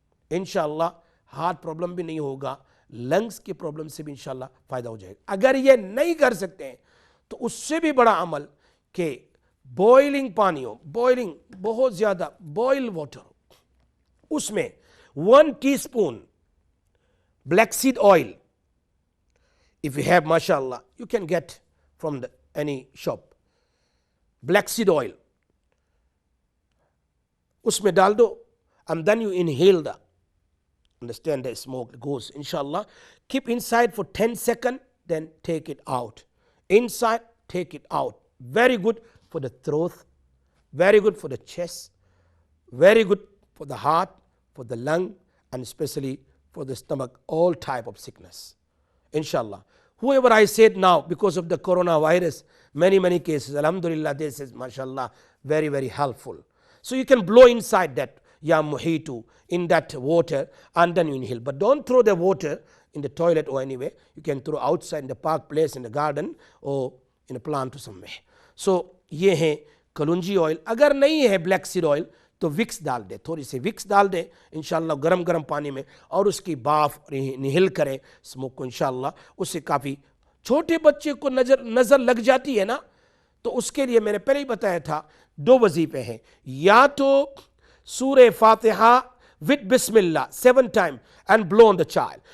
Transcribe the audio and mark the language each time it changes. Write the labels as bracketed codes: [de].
[ur] انشاءاللہ heart problem بھی نہیں ہوگا، لنگز کی پرابلم سے بھی انشاءاللہ فائدہ ہو جائے گا. اگر یہ نہیں کر سکتے ہیں تو اس سے بھی بڑا عمل کہ بوائلنگ پانی ہو، بوائلنگ بہت زیادہ بوائل واٹر، اس میں [en] 1 teaspoon black seed oil. If you have, mashallah, you can get from any shop. Black seed oil. [ur] اس میں ڈال دو [en] and then you inhale the, understand the smoke goes, inshallah. Keep inside for 10 seconds, then take it out. Inside, take it out. Very good for the throat, very good for the chest, very good for the heart, for the lung, and especially for the stomach, all type of sickness. Inshallah. Whoever I said now, because of the coronavirus, many cases, alhamdulillah, this is, mashallah, very, very helpful. So you can blow inside that, ya muhitu, in that water, and then you inhale. But don't throw the water in the toilet or anywhere. You can throw outside in the park place, in the garden, or in a plant or somewhere. So [ur] یہ ہے kalonji oil. اگر نہیں ہے black seed oil تو Vicks ڈال دے، تھوڑی سی Vicks ڈال دے انشاءاللہ گرم پانی میں، اور اس کی بھاپ نہل کریں اسموک کو، انشاءاللہ اس سے کافی. چھوٹے بچے کو نظر لگ جاتی ہے نا، تو اس کے لیے میں نے پہلے ہی بتایا تھا 2 وظیفے ہیں. یا تو سورہ فاتحہ [en] with Bismillah 7 times and blow on the child.